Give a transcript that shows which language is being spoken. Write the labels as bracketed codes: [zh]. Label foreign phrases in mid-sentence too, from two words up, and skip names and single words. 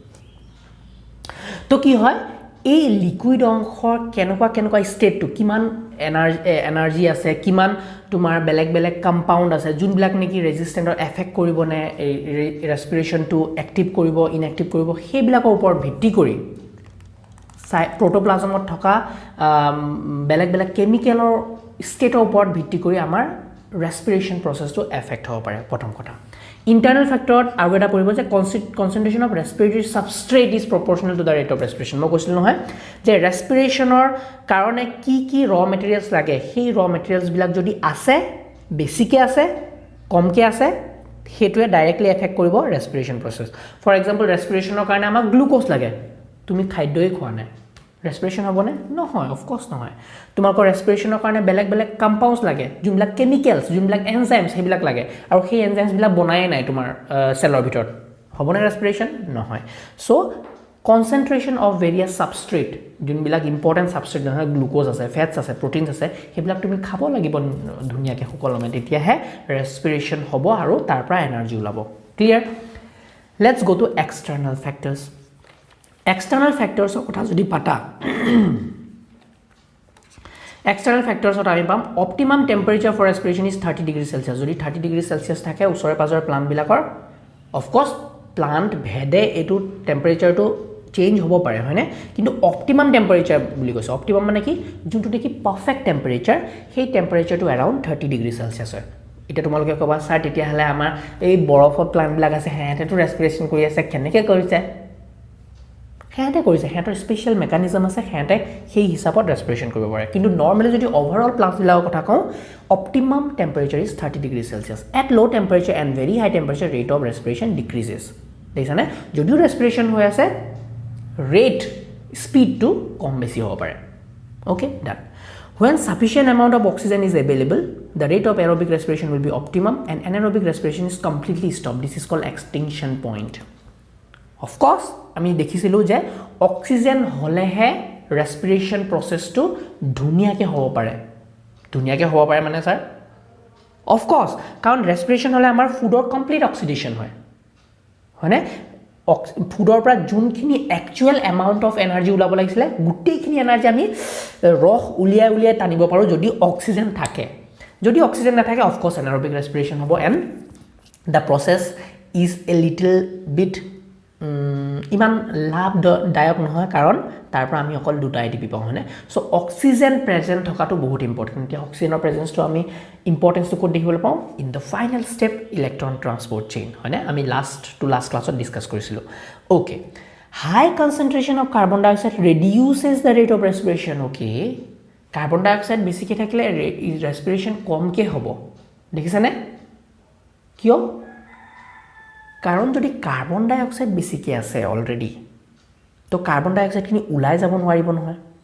[as] তো কি হয় এই লিকুইড অংশৰ কেনেকুৱা ষ্টেটটো কিমান এনাৰ্জি আছে কিমান তোমাৰ বেলেগ কম্পাউন্ড আছে যোনবিলাক নেকি ৰেজিস্ট্যান্টৰ এফেক্ট কৰিব নে ৰেসপিৰেশনটো এক্টিভ কৰিব ইনএক্টিভ কৰিব সেইবিলাকৰ ওপৰত ভিত্তি কৰি প্ৰটোপ্লাজমত থকা বেলেগ কেমিকেলৰ ষ্টেটৰ ওপৰত ভিত্তি কৰি আমাৰ ৰেসপিৰেশন প্ৰসেছটো এফেক্ট হ'ব পাৰে প্ৰথম কথা [en] Internal factor [as] আৰু এটা পৰিব যে [en] concentration of respiratory substrate is proportional to the rate of respiration [as] মই কৈছিল নহয় যে ৰেসপিৰেশনৰ কাৰণে কি [en] raw materials [as] লাগে সেই [en] raw materials [as] বিলাক যদি আছে বেছিকে আছে কমকে আছে হেতুৱে [en] directly affect [as] কৰিব [en] respiration process for example respiration [as] কাৰণে আমাক গ্লুকোজ লাগে তুমি খাদ্যই খোৱা নাই respiration হ'বনে নহয় [en] of course [as] নহয় তোমাকৰ respiration কাৰণে বেলেগ কম্পাউণ্ডছ লাগে যোনবিলাক কেমিকেলছ যোনবিলাক এনজাইমছ হেবিলাক লাগে আৰু সেই এনজাইমছ বিলাক বনাই নাই তোমাৰ সেলৰ ভিতৰত হ'বনে respiration নহয় সো [en] concentration of various substrate [as] যোনবিলাক [en] important substrate [as] নহয় গ্লুকোজ আছে ফেটছ আছে প্ৰটিনছ আছে হেবিলাক তুমি খাব লাগিব ধুনিয়াকে সকলমে তেতিয়াহে respiration হ'ব আৰু তাৰ পৰা এনাৰ্জি ওলাব ক্লিয়াৰ [en] let's go to external factors External factors of [as] কথা যদি পাতা [en] External factors of [as] আমি পাম [en] optimum temperature for respiration is 30 degrees Celsius [as] যদি [en] 30 degrees Celsius [as] থাকে ওচৰে পাজৰ প্লান্ট বিলাকৰ [en] of course plant [as] ভেদে এটো temperature টো চেঞ্জ হ'ব পাৰে হয়নে কিন্তু [en] optimum temperature [as] বুলি কৈছে optimum মানে কি যোনটো দেখি [en] perfect temperature [as] সেই temperature টো [en] around 30 degrees Celsius [as] হয় এটা তোমালোকে কবা স্যাৰ তেতিয়া হলে আমাৰ এই বৰফৰ প্লান্ট বিলাক আছে হেতেটো ৰেসপিৰেশন কৰি আছে কেনেকৈ কৰিছে হেতে কৰিছে হেতৰ [en] special mechanism [as] আছে হেতে সেই হিচাপত ৰেসপিৰেশন কৰিব পাৰে কিন্তু নরমালি যদি ওভাৰঅল প্লান্ট বিলাকৰ কথা কওঁ [en] optimum temperature is 30 degree Celsius at low temperature and very high temperature rate of respiration decreases [as] দেখানে যদিও ৰেসপিৰেশন হৈ আছে [en] rate speed [as] টু কম বেছি হ'ব পাৰে [en] okay done when sufficient amount of oxygen is available the rate of aerobic respiration will be optimum and anaerobic respiration is completely stopped this is called extinction point of course [as] আমি দেখিছিলো যে অক্সিজেন হলেহে ৰেসপিৰেশন প্ৰসেছটো ধুনিয়াকে হ'ব পাৰে মানে স্যাৰ [en] of course [as] কাৰণ ৰেসপিৰেশন হলে আমাৰ ফুডৰ [en] complete oxidation [as] হয় হয়নে ফুডৰ পৰা যোনখিনি [en] actual amount of energy [as] ওলাব লাগিছিল গুটেইখিনি এনাৰ্জি আমি ৰস উলিয়াই টানিব পাৰো যদি অক্সিজেন থাকে যদি অক্সিজেন নাথাকে [en] of course anaerobic respiration [as] হ'ব [en] and the process is a little bit [as] ইমান লাভদায়ক নহয় কাৰণ তাৰ পৰা আমি অকল দুটা এটিপি পাওঁ হয়নে সো [en] oxygen present [as] থকাটো বহুত ইম্পৰ্টেন্ট এতিয়া অক্সিজেনৰ প্ৰেজেন্সটো আমি ইম্পৰ্টেন্সটো ক'ত দেখিবলৈ পাওঁ [en] in the final step electron transport chain [as] হয়নে আমি লাষ্ট ক্লাছত ডিসকাস কৰিছিলো [en] okay high concentration of carbon dioxide reduces the rate of respiration okay carbon dioxide [as] বেছিকৈ থাকিলে ৰেসপিৰেশন কমকে হ'ব দেখিছানে কিয় কাৰণ যদি [en] carbon dioxide [as] বেছিকৈ আছে অলৰেডি তো কাৰ্বন ডাই অক্সাইডখিনি ওলাই যাব নোৱাৰিব নহয়